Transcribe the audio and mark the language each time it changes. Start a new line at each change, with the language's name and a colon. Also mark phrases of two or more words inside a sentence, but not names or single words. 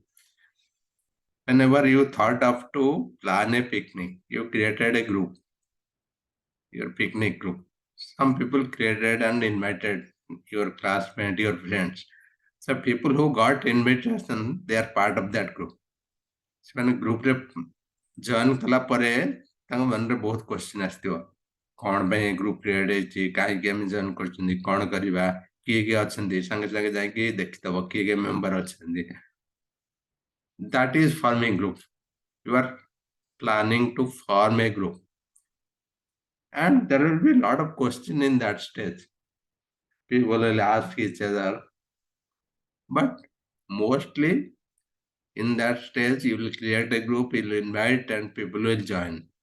English: Whenever you thought of to plan a picnic, you created a group, your picnic group. Some people created and invited your classmate, your friends. So people who got invitation, they are part of that group.
Odia: ସେମାନେ ଗ୍ରୁପରେ ଜଏନ୍ କଲା ପରେ ତାଙ୍କ ମନରେ ବହୁତ କ୍ୱେଶ୍ଚିନ୍ ଆସିଥିବ। କଣ ପାଇଁ
English: group create
Odia: ହେଇଛି, କାହିଁକି ଆମେ ଜଏନ୍ କରୁଛନ୍ତି, କଣ କରିବା, କିଏ କିଏ ଅଛନ୍ତି, ସାଙ୍ଗେ ସାଙ୍ଗେ ଯାଇକି ଦେଖିଦବ କିଏ କିଏ ମେମ୍ବର ଅଛନ୍ତି।
English: That is forming group. You are planning to form a group. And there will be a lot of question in that stage. People will ask each other. But mostly in that stage, you will create a group, you will invite, and people will join.